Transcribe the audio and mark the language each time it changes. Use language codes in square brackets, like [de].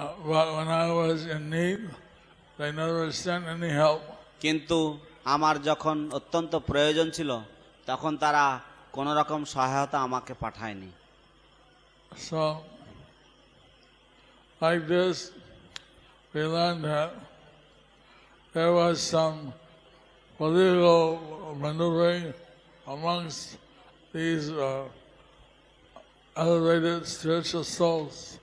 [en] But when I was in need, they never sent any help. [bn] কিন্তু আমার যখন অত্যন্ত প্রয়োজন ছিল তখন তারা কোন রকম সহায়তা আমাকে পাঠায়নি। [en] So, like this, we learned that there was some political maneuvering amongst these elevated spiritual souls.